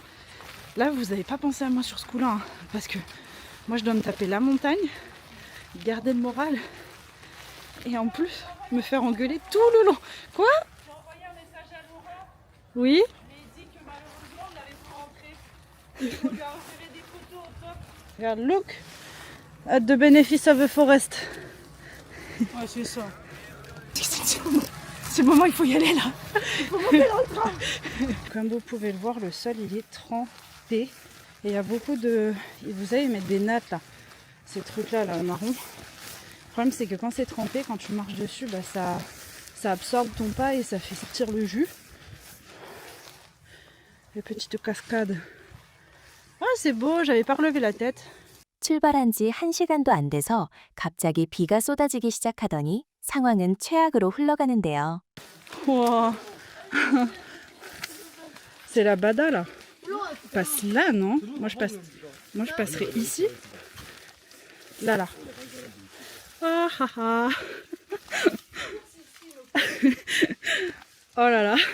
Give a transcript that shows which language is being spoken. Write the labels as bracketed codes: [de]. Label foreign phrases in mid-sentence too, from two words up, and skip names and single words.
[fr] Là, vous n'avez pas pensé à moi sur ce coup-là, hein, parce que moi, je dois me taper la montagne, garder le moral et en plus me faire engueuler tout le long. Quoi? J'ai envoyé un message à Laurent, Oui? mais il dit que malheureusement, on n'avait pas rentré. Il faut lui enlever des photos au top. Regarde, [en] look at the benefits of the forest. [fr] Ouais, c'est ça. C'est le moment, il faut y aller là. Il faut monter dans le train. Comme vous pouvez le voir, le sol il est trempé et il y a beaucoup de... Vous savez, ils mettent des nattes là, ces trucs là, marron. Le problème c'est que quand c'est trempé, quand tu marches dessus, bah, ça absorbe ton pas et ça fait sortir le jus. Les petites cascades. Ah, c'est beau, j'avais pas relevé la tête. [ko] 출발한 지 1시간도 안 돼서 갑자기 비가 쏟아지기 시작하더니 상황은 최악으로 흘러가는데요. [fr] Wow. C'est la bada là. Passe là, non? Moi je passerai ici. Là. Ah ah ah. Oh là là.